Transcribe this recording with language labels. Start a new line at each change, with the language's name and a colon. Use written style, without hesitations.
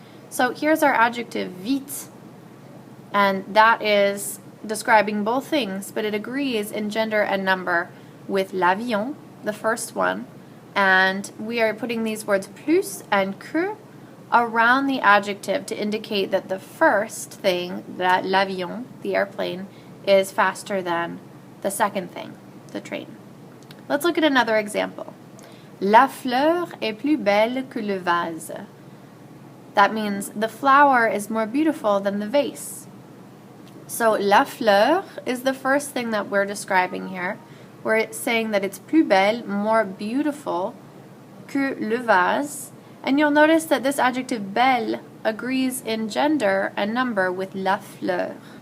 English: So here's our adjective vite, and that is describing both things, but it agrees in gender and number with l'avion, the first one, and we are putting these words plus and que around the adjective to indicate that the first thing, that l'avion, the airplane, is faster than the second thing, the train. Let's look at another example.
French: La fleur est plus belle que le vase.
English: That means the flower is more beautiful than the vase. So la fleur is the first thing that we're describing here. We're saying that it's plus belle, more beautiful, que le vase. And you'll notice that this adjective belle agrees in gender and number with la fleur.